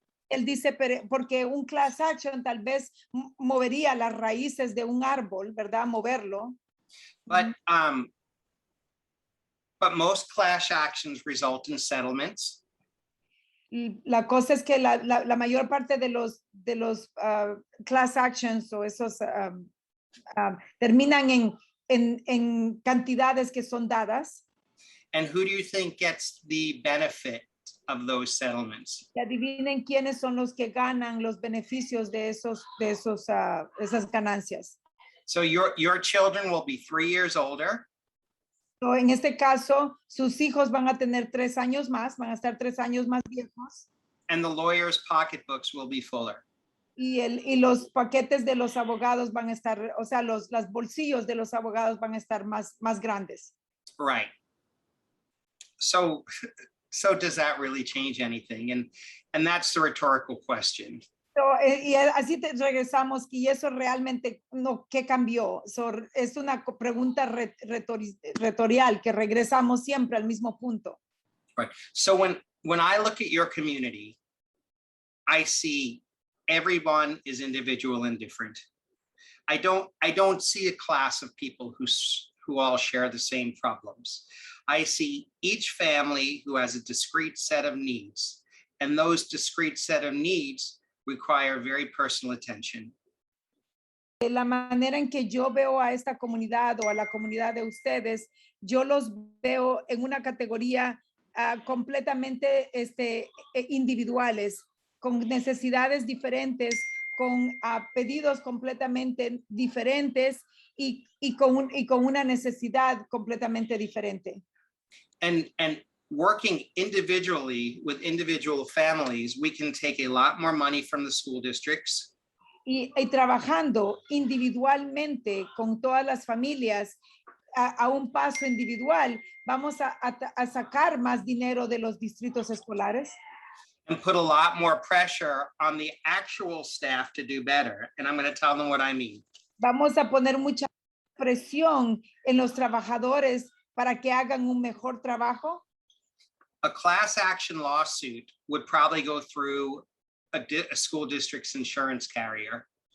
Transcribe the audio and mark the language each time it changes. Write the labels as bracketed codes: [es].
[es] Él dice, porque un class action tal vez movería las raíces de un árbol, ¿verdad? Moverlo. [en] But most class actions result in settlements. [es] La cosa es que la mayor parte de los class actions o esos terminan en cantidades que son dadas. [en] And who do you think gets the benefit of those settlements? [es] Y adivinen quiénes son los que ganan los beneficios de esas ganancias. [en] So your children will be 3 years older. [es] So, en este caso, sus hijos van a tener 3 años más, van a estar 3 años más viejos. [en] And the lawyers' pocketbooks will be fuller. [es] Y los paquetes de los abogados van a estar, o sea, los bolsillos de los abogados van a estar más grandes. [en] Right. So does that really change anything? And that's the rhetorical question. [es] So, y así regresamos, y eso realmente, no, ¿qué cambió? So, es una pregunta retorial, que regresamos siempre al mismo punto. [en] Right. So when I look at your community, I see everyone is individual and different. I don't see a class of people who all share the same problems. I see each family who has a discrete set of needs, and those discrete set of needs require very personal attention. [es] La manera en que yo veo a esta comunidad o a la comunidad de ustedes, yo los veo en una categoría completamente individuales, con necesidades diferentes, con pedidos completamente diferentes y con una necesidad completamente diferente. [en] And working individually with individual families, we can take a lot more money from the school districts. [es] Y trabajando individualmente con todas las familias a un paso individual, vamos a sacar más dinero de los distritos escolares. [en] And put a lot more pressure on the actual staff to do better. And I'm going to tell them what I mean. [es] Vamos a poner mucha presión en los trabajadores para que hagan un mejor trabajo. [en] A class action lawsuit would probably go through a school district's insurance carrier.